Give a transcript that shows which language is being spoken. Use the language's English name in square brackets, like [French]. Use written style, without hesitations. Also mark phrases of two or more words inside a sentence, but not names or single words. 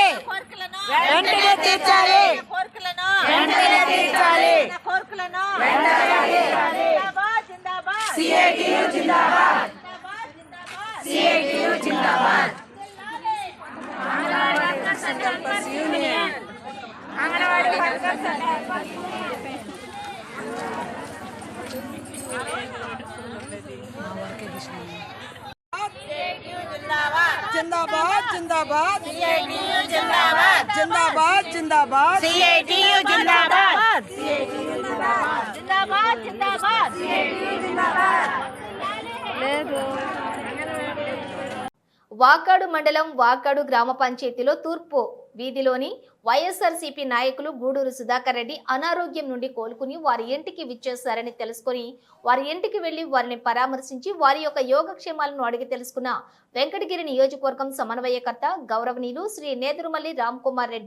[Telugu] వెంటనే తీర్చాలి. వెంటనే తీర్చాలి. కోరికలను వెంటనే తీర్చాలి. జిందాబాద్ జిందాబాద్. CITU జిందాబాద్. CITU జిందాబాద్. అంగన్వాడీ వర్కర్స్ హెల్పర్స్ యూనియన్. అంగన్వాడీ వర్కర్స్ హెల్పర్స్ [Hindi] जिंदाबाद जिंदाबाद CITU जिंदाबाद. जिंदाबाद जिंदाबाद CITU जिंदाबाद. जिंदाबाद जिंदाबाद. CITU जिंदाबाद. [Telugu] వాకాడు మండలం వాకాడు గ్రామ పంచాయతీలో తూర్పు వీధిలోని వైఎస్ఆర్సీపీ నాయకులు గూడూరు సుధాకర్ రెడ్డి అనారోగ్యం నుండి కోలుకుని వారి ఇంటికి విచ్చేశారని తెలుసుకుని వారి ఇంటికి వెళ్లి వారిని పరామర్శించి వారి యొక్క యోగక్షేమాలను అడిగి తెలుసుకున్న వెంకటగిరి నియోజకవర్గం సమన్వయకర్త గౌరవనీయులు శ్రీ నేదురుమల్లి రామ్ కుమార్ రెడ్డి.